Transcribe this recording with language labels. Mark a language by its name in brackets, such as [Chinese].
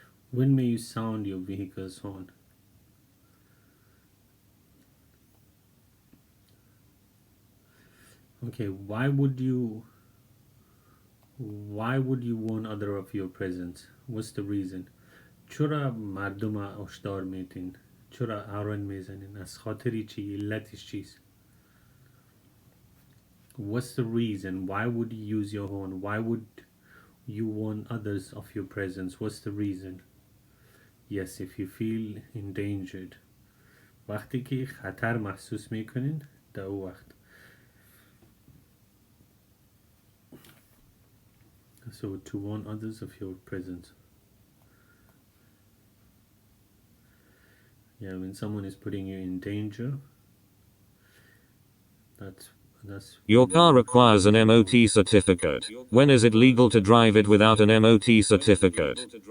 [English] When may you sound your vehicle's horn? Okay, why would you warn other of your presence? What's the reason? [Persian] چرا مردم هشدار میدین؟ چرا هارن میزنین؟ از خاطری چی؟ علتش چیست؟ [English] What's the reason? Why would you use your horn? Why would you warn others of your presence? What's the reason? Yes, if you feel endangered. [Persian] وقتی که خطر محسوس میکنین در او وقت. [English] So to warn others of your presence. Yeah, when someone is putting you in danger, that's Your car requires an MOT certificate. When is it legal to drive it without an MOT certificate?